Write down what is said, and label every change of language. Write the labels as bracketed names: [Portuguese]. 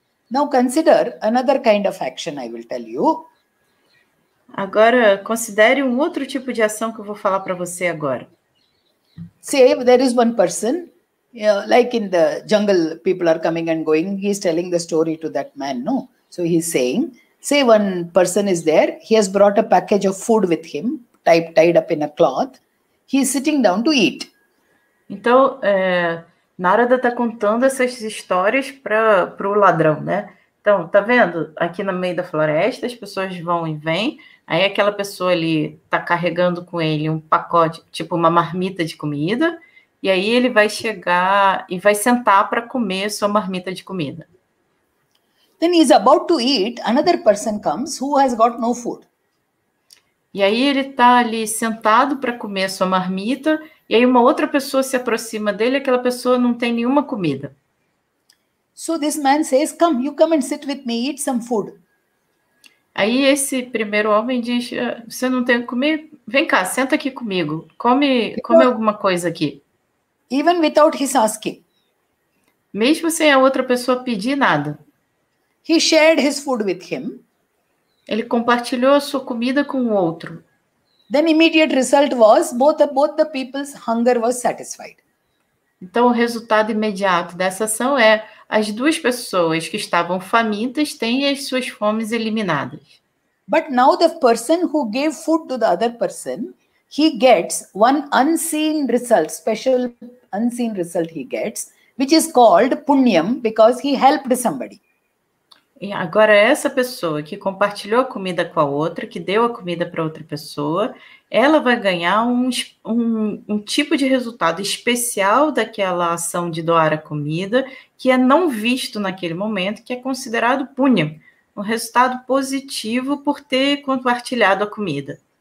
[English] Now consider another kind of action I will tell you. [Portuguese] Agora, considere um outro tipo de ação que eu vou falar para você agora. [English] Say there is one person, like in the jungle, people are coming and going. He is telling the story to that man, no? So he is saying, say one person is there. He has brought a package of food with him, tied up in a cloth. He is sitting down to eat. [Portuguese] Então, Narada está contando essas histórias para o ladrão, né? Então, tá vendo? Aqui no meio da floresta, as pessoas vão e vêm. Aí aquela pessoa ali está carregando com ele um pacote, tipo uma marmita de comida. E aí ele vai chegar e vai sentar para comer a sua marmita de comida. [English] Then he is about to eat. Another person comes who has got no food. [Portuguese] E aí ele está ali sentado para comer a sua marmita. E aí uma outra pessoa se aproxima dele, aquela pessoa não tem nenhuma comida. [English] So this man says, come, you come and sit with me, eat some food. [Portuguese] Aí esse primeiro homem diz, você não tem o que comer? Vem cá, senta aqui comigo, come alguma coisa aqui. [English] Even without his asking. [Portuguese] Mesmo sem a outra pessoa pedir nada. [English] He shared his food with him. [Portuguese] Ele compartilhou a sua comida com o outro. [English] Then immediate result was both the people's hunger was satisfied. [Portuguese] Então o resultado imediato dessa ação é as duas pessoas que estavam famintas têm as suas fomes eliminadas. [English] But now the person who gave food to the other person, he gets one unseen result, special unseen result he gets, which is called punyam because he helped somebody. [Portuguese] E agora essa pessoa que compartilhou a comida com a outra, que deu a comida para outra pessoa, ela vai ganhar um tipo de resultado especial daquela ação de doar a comida, que é não visto naquele momento, que é considerado punya, um resultado positivo por ter compartilhado a comida.